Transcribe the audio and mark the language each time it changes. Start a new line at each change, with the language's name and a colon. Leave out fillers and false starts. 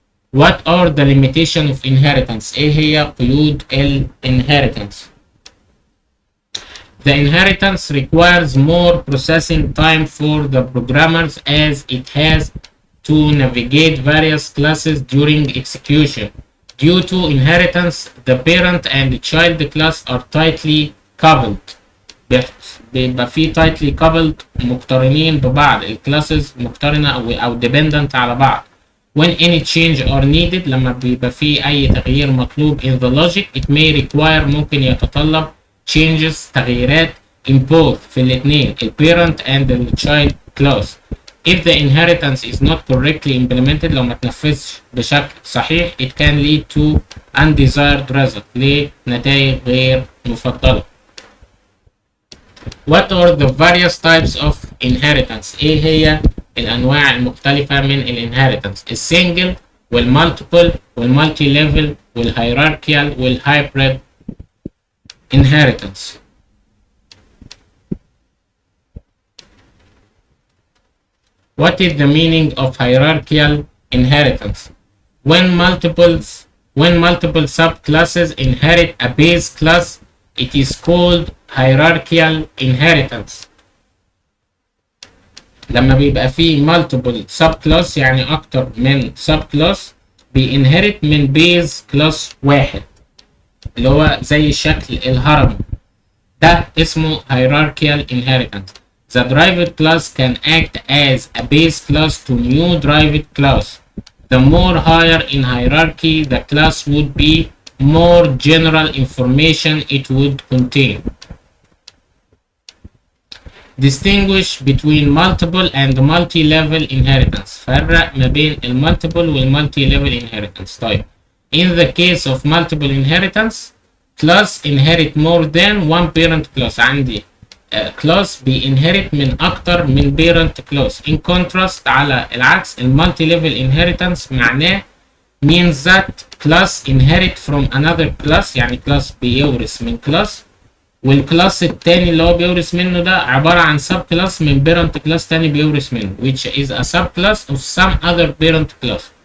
English: What are the limitations of inheritance؟
Arabic: ايه هي قيود
English: inheritance؟ The inheritance requires more processing time for the programmers as it has to navigate various classes during execution. Due to inheritance, the parent and the child class are tightly coupled.
Arabic: بيبقى في
English: tightly coupled
Arabic: مقترنين ببعض. الكلاسز مقترنة أو dependent على بعض.
English: When any change are needed
Arabic: لما بيبقى في أي تغيير مطلوب
English: in the logic, it may require
Arabic: ممكن يتطلب
English: changes
Arabic: تغييرات
English: in both
Arabic: في الاثنين
English: parent and the child class. If the inheritance is not correctly implemented
Arabic: لو ما تنفذش بشكل صحيح
English: it can lead to undesired result
Arabic: لنتائج غير مفضلة.
English: What are the various types of inheritance؟
Arabic: ايه هي الانواع المختلفة من الانهيرتنس؟ السنجل والمالتيبل والمالتي ليفل والهيراركيال والهايبريد inheritance.
English: What is the meaning of hierarchical inheritance? When multiple subclasses inherit a base class, it is called hierarchical inheritance.
Arabic: لما بيبقى فيه multiple subclass يعني أكتر من subclass بينهرت من base class واحد اللي هو زي شكل الهرم ده اسمه hierarchical inheritance.
English: The derived class can act as a base class to new derived class. The more higher in hierarchy the class would be, more general information it would contain. Distinguish between multiple and multi-level inheritance.
Arabic: فرق ما بين المultiple والmulti-level inheritance. طيب
English: in the case of multiple inheritance class inherit more than one parent class.
Arabic: عندي class بيinherit من أكتر من parent class.
English: In contrast
Arabic: على العكس المالتي ليفل inheritance معناه
English: means that class inherit from another class
Arabic: يعني class بيورث من class والكلاس التاني اللي هو بيورث منه ده عبارة عن sub class من parent class تاني بيورث منه
English: which is a subclass of some other parent class.